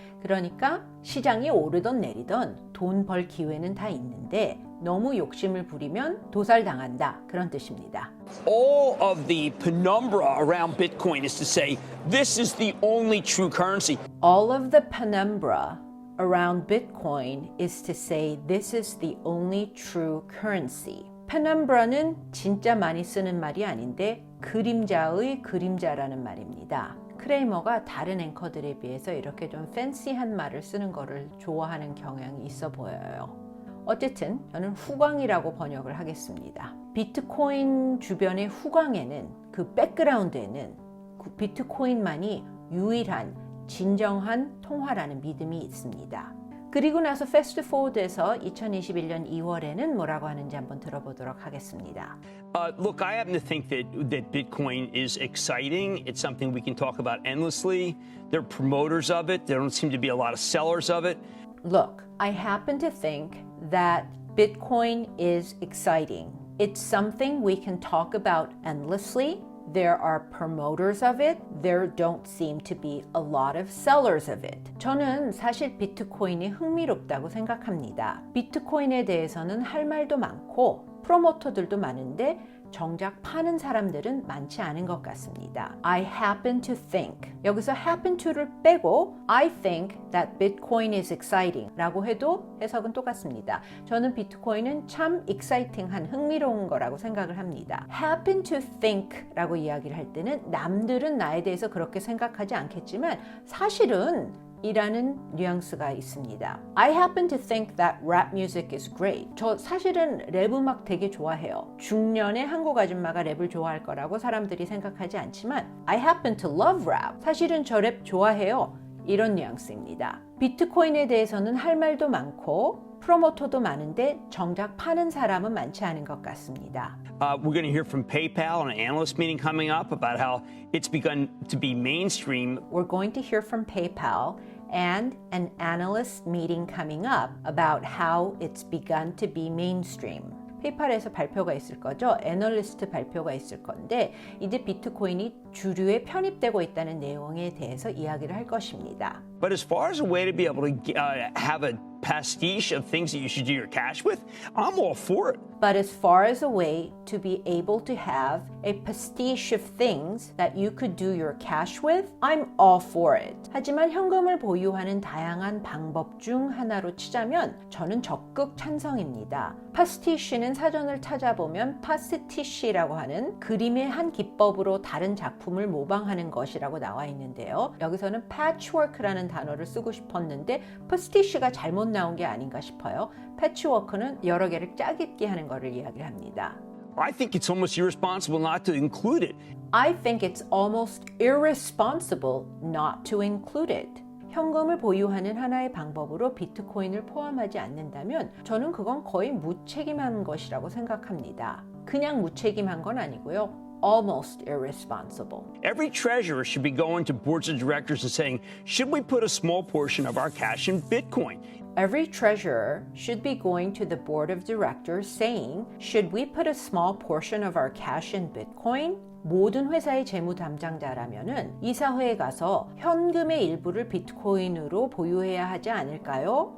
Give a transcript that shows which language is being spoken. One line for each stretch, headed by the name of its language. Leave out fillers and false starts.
Korean: 그러니까 시장이 오르던 내리던 돈 벌 기회는 다 있는데 너무 욕심을 부리면 도살당한다. 그런 뜻입니다.
English: All of the penumbra around Bitcoin is to say this is the only true currency. All of the penumbra around Bitcoin is to say this is the only true currency.
Korean: penumbra는 진짜 많이 쓰는 말이 아닌데 그림자의 그림자라는 말입니다. 크레이머가 다른 앵커들에 비해서 이렇게 좀 팬시한 말을 쓰는 거를 좋아하는 경향이 있어 보여요. 어쨌든 저는 후광이라고 번역을 하겠습니다. 비트코인 주변의 후광에는 그 백그라운드에는 그 비트코인만이 유일한 진정한 통화라는 믿음이 있습니다. 그리고 나서 패스트 포워드에서 2021년 2월에는 뭐라고 하는지 한번 들어보도록 하겠습니다.
English: Look, I happen to think that Bitcoin is exciting. It's something we can talk about endlessly. There are promoters of it. There don't seem to be a lot of sellers of it. Look, I happen to think that Bitcoin is exciting. It's something we can talk about endlessly. There are promoters of it. There don't seem to be a lot of sellers of it.
Korean: 저는 사실 비트코인이 흥미롭다고 생각합니다. 비트코인에 대해서는 할 말도 많고 프로모터들도 많은데 정작 파는 사람들은 많지 않은 것 같습니다.
English: I happen to think.
Korean: 여기서
English: happen to
Korean: 를 빼고
English: I think that Bitcoin is exciting
Korean: 라고 해도 해석은 똑같습니다. 저는 비트코인은 참 exciting한 흥미로운 거라고 생각을 합니다.
English: happen to think
Korean: 라고 이야기를 할 때는 남들은 나에 대해서 그렇게 생각하지 않겠지만 사실은 이라는 뉘앙스가 있습니다.
English: I happen to think that rap music is great.
Korean: 저 사실은 랩 음악 되게 좋아해요. 중년의 한국 아줌마가 랩을 좋아할 거라고 사람들이 생각하지 않지만
English: I happen to love rap.
Korean: 사실은 저 랩 좋아해요. 이런 뉘앙스입니다. 비트코인에 대해서는 할 말도 많고 프로모터도 많은데 정작 파는 사람은 많지 않은 것 같습니다.
English: We're going to hear from PayPal in an analyst meeting coming up about how it's begun to be mainstream. We're going to hear from PayPal and an analyst meeting coming up about how it's begun to be mainstream.
Korean: 페이팔에서 발표가 있을 거죠. 애널리스트 발표가 있을 건데 이제 비트코인이 주류에 편입되고 있다는 내용에 대해서 이야기를 할 것입니다.
English: But as far as a way to be able to have a pastiche of things that you should do your cash with, I'm all for it. But as far as a way to be able to have a pastiche of things that you could do your cash with, I'm all for it.
Korean: 하지만 현금을 보유하는 다양한 방법 중 하나로 치자면 저는 적극 찬성입니다. 파스티시는 사전을 찾아보면 파스티시라고 하는 그림의 한 기법으로 다른 작품을 모방하는 것이라고 나와 있는데요. 여기서는 patchwork라는 단어를 쓰고 싶었는데 파스티시가 잘못 나온 게 아닌가 싶어요. 패치워크는 여러 개를 짜깁기 하는 것을 이야기합니다.
English: I think it's almost irresponsible not to include it. I think it's almost irresponsible not to include it.
Korean: 현금을 보유하는 하나의 방법으로 비트코인을 포함하지 않는다면 저는 그건 거의 무책임한 것이라고 생각합니다. 그냥 무책임한 건 아니고요.
English: Almost irresponsible. Every treasurer should be going to boards of directors and saying, should we put a small portion of our cash in Bitcoin? Every treasurer should be going to the board of directors saying, should we put a small portion of our cash in Bitcoin?
Korean: 모든 회사의 재무 담당자라면은 이사회에 가서 현금의 일부를 비트코인으로 보유해야 하지 않을까요?